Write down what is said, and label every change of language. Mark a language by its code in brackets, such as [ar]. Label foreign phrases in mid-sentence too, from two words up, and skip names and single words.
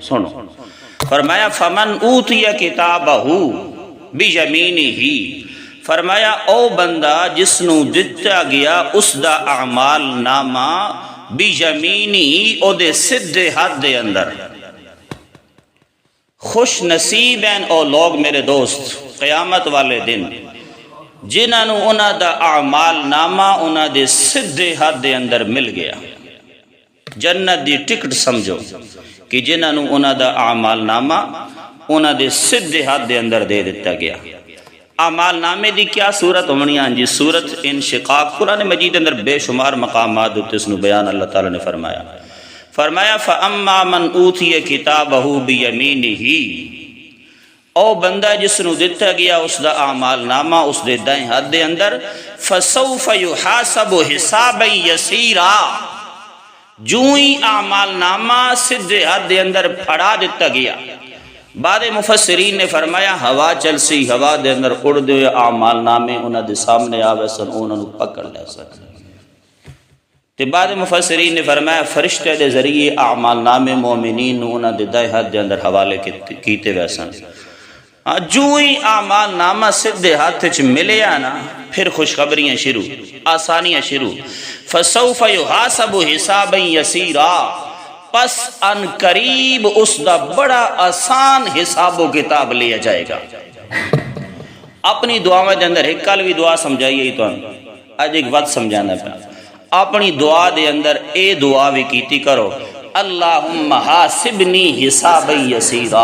[pa] سنو فرمایا [ar] فمن اوتی کتابہ بیمینہ [pa] فرمایا او بندہ جس نو دتا گیا اس دا اعمال نامہ بیمینہ او دے سدھے ہاتھ دے اندر. خوش نصیب ہیں او لوگ میرے دوست قیامت والے دن جنہاں نو انہاں دا اعمال نامہ انہاں دے سدھے ہاتھ دے اندر مل گیا. جنت دی ٹکٹ سمجھو کہ جنہاں نو انہاں دا اعمال نامہ انہاں دے سدھے ہاتھ دے اندر دے دیتا گیا. اعمال نامے دی کیا صورت ہونی ہے جی صورت انشقاق قرآن مجید اندر بے شمار مقامات ہوتے اس نو بیان اللہ تعالی نے فرمایا. فرمایا [ar] فَأَمَّا مَنْ أُوتِيَ كِتَابَهُ بِيَمِينِهِ [pa] او بندہ جس نو دیتا گیا اس دا اعمال نامہ اس دے دائیں ہاتھ دے اندر [ar] فَسَوْفَ يُحَاسَبُ حِسَابًا يَسِيرًا [pa] جو ہی اعمال نامہ سدھے ہاتھ دے اندر پھڑا دیتا گیا. بعد مفسرین نے فرمایا ہوا چل سی ہوا دے اندر اڑ دے اعمال نامے انہاں دے سامنے آوے سن انہاں نو پکڑ لے سن. تے بعد مفسرین نے فرمایا فرشتے دے ذریعے اعمال نامے مومنین انہاں دے دائیں ہاتھ دے اندر حوالے کیتے ویسن. جو ہی اعمال نامہ سدھے ہاتھ چ ملیا نا پھر خوشخبریاں شروع آسانیاں شروع [ar] فسوف یحاسب حسابا یسیرا [pa] پس ان قریب اس دا بڑا آسان حساب و کتاب لیا جائے گا. اپنی دعا دے اندر ایک کل بھی دعا سمجھائیے ہی تو آج ایک وقت سمجھانا پہ اپنی دعا دے اندر اے دعا بھی کیتی کرو [ar] اللہم حاسبنی حسابا یسیرا.